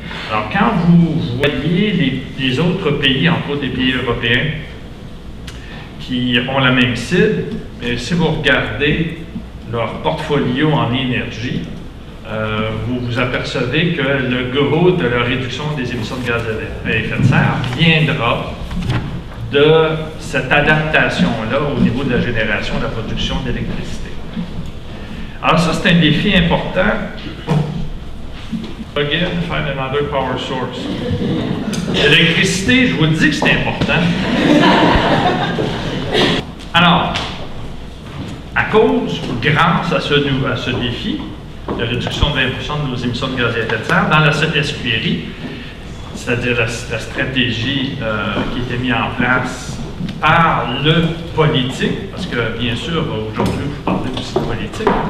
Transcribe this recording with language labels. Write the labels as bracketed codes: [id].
[fr] Alors, quand vous voyez les autres pays, entre autres les pays européens, qui ont la même cible, mais si vous regardez leur portfolio en énergie, vous vous apercevez que le gros de la réduction des émissions de gaz à effet de serre viendra de cette adaptation-là au niveau de la génération, de la production d'électricité. Alors ça, c'est un défi important. [en] Again, find another power source. [fr] L'électricité, je vous dis que c'est important. Alors, à cause ou grâce à ce défi de réduction de 20 de nos émissions de gaz à effet de serre, dans la SQRI, c'est-à-dire la stratégie qui a été mise en place par le politique, parce que bien sûr, aujourd'hui, vous parlez aussi de politique.